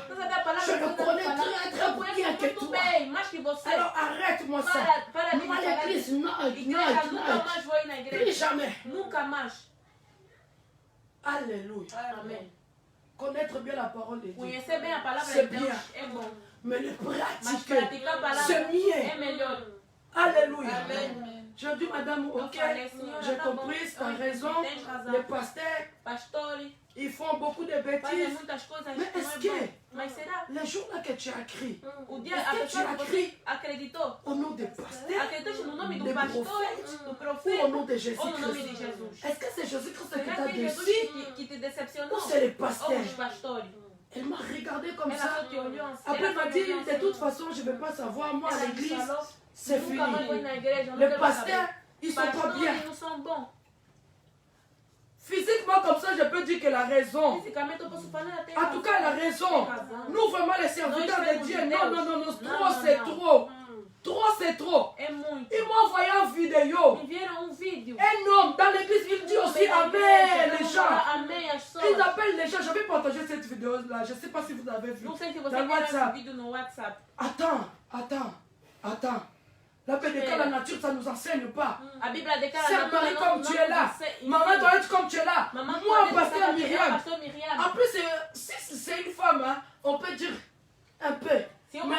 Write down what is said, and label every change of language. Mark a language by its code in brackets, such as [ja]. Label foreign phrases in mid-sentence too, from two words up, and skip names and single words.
[pt] Você sabe a palavra [fr] Je [pt] que [fr] le [pt] você [fr] connais [pt] vai falar? [fr] très, très [pt] Eu conheço [fr] bien que [pt] muito [fr] toi. [pt] bem, mais que você. [fr] Alors arrête-moi ça. [pt] Para de me [fr] Moi [pt] falar [fr] l'église, [pt] disso. [fr] non, [pt] Igreja, nunca [fr] non, [pt] mais vou ir na [fr] plus [pt] igreja. [fr] jamais. [pt] Nunca mais. [fr] Alléluia. [pt] Amém. [fr] Connaître bien la parole de Dieu. [pt] Conhecer bem a palavra [fr] C'est [pt] de Deus [fr] bien. [pt] é bom. [fr] Mais le [pt] Mas [fr] pratiquer, [pt] praticar a palavra [fr] c'est mieux. [pt] é melhor. [fr] Alléluia. [pt] Amém. [fr] Je dis, madame, [pt] Eu [fr] ok, [pt] falei, senhora, [fr] j'ai [pt] tá bom. [fr] compris, tu as [pt] Eu [fr] raison. [pt] Tens razão. [fr] Les pasteurs, [pt] Pastores [fr] ils font beaucoup de [pt] fazem [fr] bêtises. [pt] muitas coisas [fr] Mais [pt] que não [fr] est-ce [pt] é [fr] que [pt] bom. Mas será? [fr] les jours-là que tu as écrit, [pt] O dia [fr] Est-ce [pt] a [fr] que [pt] pessoa [fr] tu [pt] que [fr] as [pt] você acreditou, [fr] au nom des pasteurs [pt] acreditou no nome [fr] Des [pt] do pastor, [fr] prophètes. [pt] do [fr] ou au [pt] profeta [fr] nom de [pt] ou no nome de [fr] Jésus-Christ, [pt] Jesus? [fr] est-ce que c'est Jésus-Christ qui [pt] Será [fr] t'a [pt] que é Jesus [fr] déçu [pt] que te decepcionou? [fr] ou c'est les [pt] Ou [fr] pasteurs? [pt] os pastores? [fr] Elle m'a regardé comme [pt] Ela [fr] ça. [pt] só te olhou assim. [fr] Après, elle [pt] Ela [fr] m'a [pt] só [fr] dit, [pt] te olhou [fr] de [pt] assim. [fr] toute façon, je ne vais pas savoir, moi, à [pt] Ela me [fr] l'église, [pt] falou, [fr] c'est [pt] nunca mais vou ir [fr] fini. [pt] na igreja, não [fr] Les [pt] quero [fr] pasteurs, [pt] saber. [fr] ils sont pas [pt] Pastores [fr] bien. [pt] não são bons. [fr] Physiquement, comme ça, je peux dire qu'elle a raison. [pt] Fisicamente eu posso falar até. [fr] En tout cas, elle a raison. Nous, vraiment, les serviteurs de Dieu, non, non, non, non, trop, c'est trop. Trop, c'est trop. [pt] É muito. [fr] Ils m'ont envoyé une vidéo. [pt] Me vieram vídeo. [fr] Un homme dans l'église, il dit aussi Amen, les gens. [pt] Amém as [fr] Ils [pt] pessoas. [fr] appellent les gens. J'avais partagé cette vidéo-là. Je ne sais pas si vous avez vu. [pt] Não sei se você [fr] Dans [pt] viu esse [fr] WhatsApp. [pt] vídeo no WhatsApp. [fr] Attends. La paix de la nature, ça ne nous enseigne pas. [pt] A Bíblia declara [fr] Sœur Marie, comme tu es là. Maman Maman Toilette, comme tu es là. Moi, pasteur Myriam. [pt] Pastor Myriam. [fr] En plus, si c'est une femme, hein, on peut dire un peu.